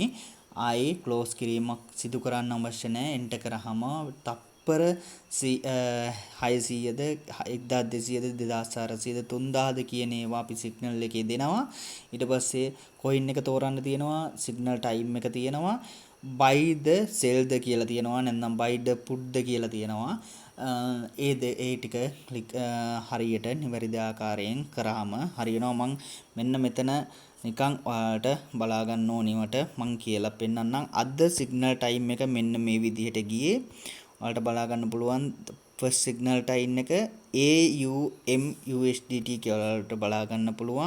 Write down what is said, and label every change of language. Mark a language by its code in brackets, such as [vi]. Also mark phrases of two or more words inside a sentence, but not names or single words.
[si] ආයේ ක්ලෝස් කිරීමක් සිදු කරන්න අවශ්‍ය නැහැ. එන්ටර් කරාම තප්පර 600ද 1200ද 2400ද 3000ද කියන ඒවා අපි සිග්නල් එකේ දෙනවා. ඊට පස්සේ කොයින් එක තෝරන්න තියෙනවා. [en] signal time [si] එක තියෙනවා. [en] buy the sell [si] ද කියලා තියෙනවා. නැත්නම් [en] buy the put [si] ද කියලා තියෙනවා. ඒ ටික හරියට නිවැරදි ආකාරයෙන් කරාම හරියනවා. මං මෙන්න මෙතන නිකන් ඔයාලට බලා ගන්න ඕනිවට මං කියලා පෙන්නන්නම්. අද [en] signal time [si] එක මෙන්න මේ විදිහට ගියේ. ඔයාලට බලා ගන්න පුළුවන්. [en] first signal time [si] එක AUM USDT කියලා ඔයාලට බලා ගන්න පුළුවන්.